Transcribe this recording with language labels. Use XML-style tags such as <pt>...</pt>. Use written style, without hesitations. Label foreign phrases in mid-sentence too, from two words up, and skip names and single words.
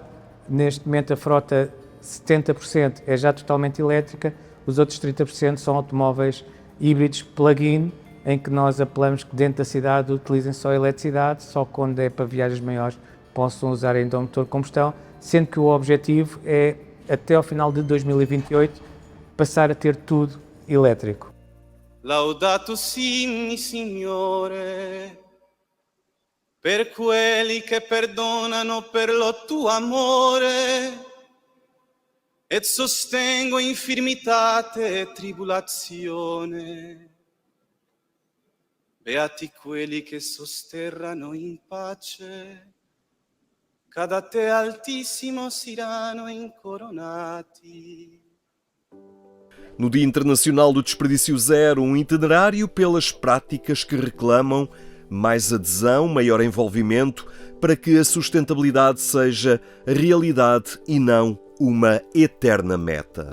<pt>Neste momento a frota 70% é já totalmente elétrica, os outros 30% são automóveis híbridos plug-in, em que nós apelamos que dentro da cidade utilizem só eletricidade, só quando é para viagens maiores possam usar ainda um motor de combustão, sendo que o objetivo é, até ao final de 2028, passar a ter tudo elétrico.</pt> <it>Laudato si, Signore, per quelli che perdonano per lo tuo amore, et sostengo infirmitate e tribulazione. Beati quelli che sosterrano in pace, Cad a te altissimo siranno incoronati.</it> <pt>No Dia Internacional do Desperdício Zero, um itinerário pelas práticas que reclamam mais adesão, maior envolvimento, para que a sustentabilidade seja realidade e não uma eterna meta.</pt>